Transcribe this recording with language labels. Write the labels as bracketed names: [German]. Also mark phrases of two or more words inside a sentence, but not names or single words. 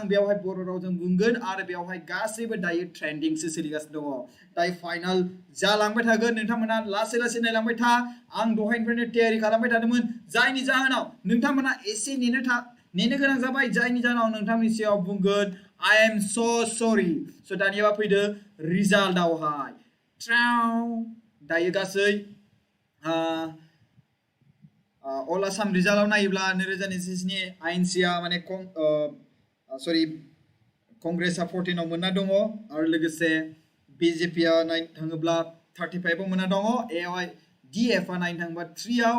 [Bodo] बेवहाय बर' रावजों बुंगोन आरो बेवहाय गासैबो दायो ट्रेंडिंसो सोलिगासिनो दङ दायो फाइनाल जालांबाय थागोन नोंथांमोना लासै लासै नायलांबाय था आं दहायनिफ्रायनो तैयारि खालामबाय थादोंमोन जायनि जाहोनाव नोंथांमोना एसे नेनो गोनां जाबाय जायनि जाहोनाव नोंथांमोननि सिगाङाव बुंगोन [English] I am so sorry [Bodo] स' दानिया फैदो रिजाल्टआवहाय दायो गासै अल आसाम रिजाल्टआव नायोब्ला 2021 आइएनसिआ माने कंग्रेसआ 14 आव मोनना दङ आरो लोगोसे बिजेपिआ नायनो थाङोब्ला 35 आव मोनना दङ डिएफआ नायनो थाङोब्ला 3 आव